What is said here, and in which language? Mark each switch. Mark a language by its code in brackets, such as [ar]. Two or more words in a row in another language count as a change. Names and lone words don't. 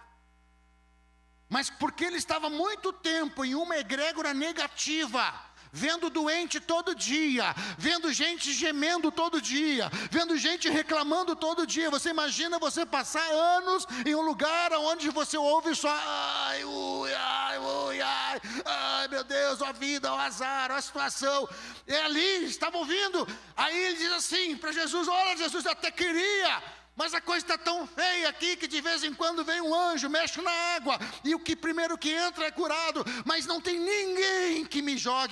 [pt] Mas porque ele estava muito tempo em uma egrégora negativa, vendo doente todo dia, vendo gente gemendo todo dia, vendo gente reclamando todo dia. Você imagina você passar anos em um lugar onde você ouve só ai, ui, ai, ui, ai, ai, meu Deus, a vida, o azar, a situação. E ali estava ouvindo. Aí ele diz assim para Jesus: olha, Jesus, eu até queria, mas a coisa está tão feia aqui que de vez em quando vem um anjo, mexe na água, e o que primeiro que entra é curado, mas não tem ninguém que me jogue.